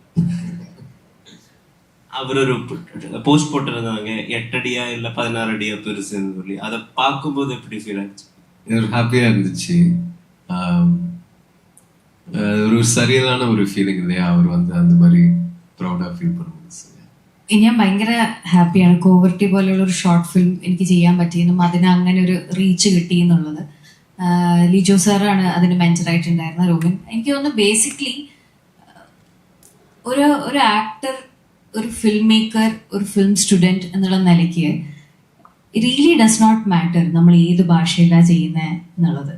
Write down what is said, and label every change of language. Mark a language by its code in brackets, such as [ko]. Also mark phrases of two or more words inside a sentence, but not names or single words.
[ta] அவர் ஒரு போஸ்ட் போட்டிருந்தாங்க 8 அடியா இல்லை 16 அடியா பெருசுன்னு சொல்லி. அதை பார்க்கும்போது எப்படி ஃபீல் ஆச்சு? ஹாப்பியா இருந்துச்சு. ஒரு சரியான ஒரு ஃபீலிங் இல்லையா, அவர் வந்து அந்த மாதிரி ப்ரௌடா ஃபீல் பண்ணுவாங்க. [ml] ഞാൻ ഭയങ്കര ഹാപ്പിയാണ്. കോവർട്ടി പോലെയുള്ള ഒരു [en] short film [ml] എനിക്ക് ചെയ്യാൻ പറ്റിയെന്നും അതിന് അങ്ങനെ ഒരു റീച്ച് കിട്ടി എന്നുള്ളത്. ലിജോ സാറാണ് അതിന് മെൻറ്ററായിട്ടുണ്ടായിരുന്ന രോഹിൻ. എനിക്ക് തോന്നുന്നു ബേസിക്കലി ഒരു ആക്ടർ, ഒരു [en] film maker, [ml] ഒരു [en] film student [ml] എന്നുള്ള നിലയ്ക്ക് [en] really does not matter [ml] നമ്മൾ ഏത് ഭാഷയിലാണ് ചെയ്യുന്നത് എന്നുള്ളത്.